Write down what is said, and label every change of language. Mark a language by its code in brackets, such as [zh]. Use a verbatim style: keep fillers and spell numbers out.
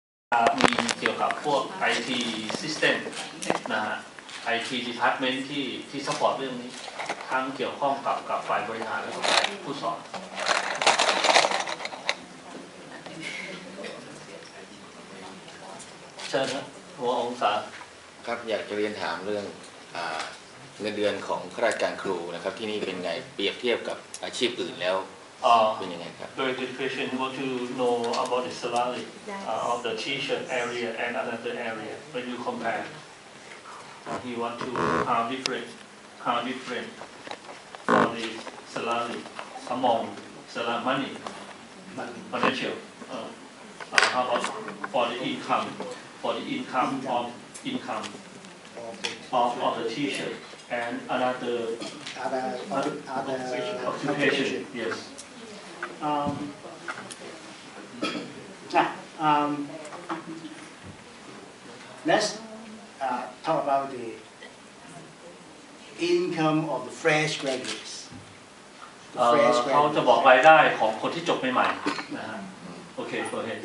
[th] ครับมีเกี่ยวกับพวก ไอ ที system นะฮะ ไอ ที department ที่ที่ support เรื่องนี้ทั้งเกี่ยวข้องกับกับฝ่ายบริหารและฝ่ายผู้สอนเชิญครับหัวองศา ครับอยากจะเรียนถามเรื่องเงินเดือนของข้าราชการครูนะครับที่นี่เป็นไงเปรียบเทียบกับอาชีพอื่นแล้วเป็นยังไงครับ [en] Very good question. You want to know about the salary uh, of the teacher area and another area when you compare. You want to how different how different for the salary among salary money financial. Uh, how about for the income for the income of income of of the teacher and another other other occupation. Yes. Um, now, um, let's uh, talk about the income of the fresh graduates. The fresh graduates. [th] เขาจะบอกรายได้ของคนที่จบใหม่ๆนะฮะ [en] Okay, go ahead.